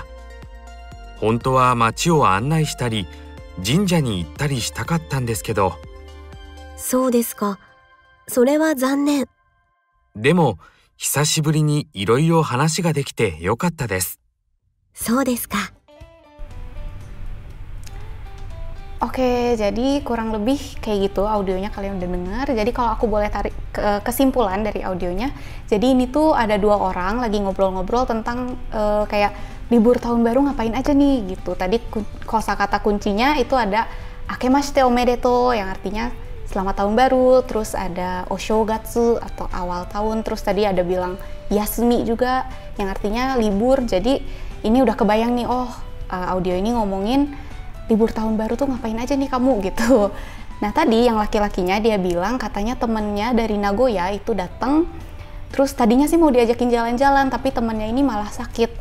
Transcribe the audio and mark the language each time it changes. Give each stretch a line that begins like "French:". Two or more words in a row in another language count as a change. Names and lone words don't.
Japanese: 本当は街を案内したり神社に行ったりしたかったんですけど。そうですか。それは残念。でも久しぶりにいろいろ話ができてよかったです。そうですか。
Indonesian: Oke, jadi kurang lebih kayak gitu audionya kalian udah dengar. Jadi kalau aku boleh tarik kesimpulan dari audionya, jadi ini tuh ada dua orang lagi ngobrol-ngobrol tentang kayak libur tahun baru ngapain aja nih gitu. Tadi kosakata kuncinya itu ada
Japanese: 明けましておめでとう
Indonesian: yang artinya selamat tahun baru, terus ada oshogatsu atau awal tahun, terus tadi ada bilang yasumi juga yang artinya libur. Jadi ini udah kebayang nih, oh audio ini ngomongin libur tahun baru tuh ngapain aja nih kamu gitu. Nah, tadi yang laki-lakinya dia bilang katanya temennya dari Nagoya itu datang, terus tadinya sih mau diajakin jalan-jalan tapi temennya ini malah sakit.